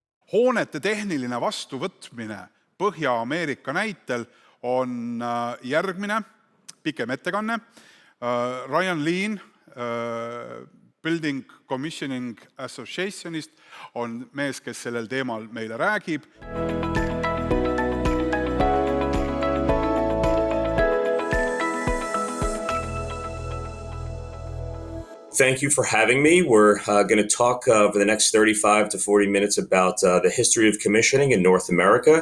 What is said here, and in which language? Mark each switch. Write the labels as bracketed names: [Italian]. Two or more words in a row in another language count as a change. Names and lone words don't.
[Estonian] hoonete tehniline vastuvõtmine Põhja-Ameerika näitel on järgmine, pikem ettekanne. Ryan Lean, Building Commissioning Associationist on mees, kes sellel teemal meile räägib. [English] Thank you for having me. We're going to talk over the next 35 to 40 minutes about the history of commissioning in North America.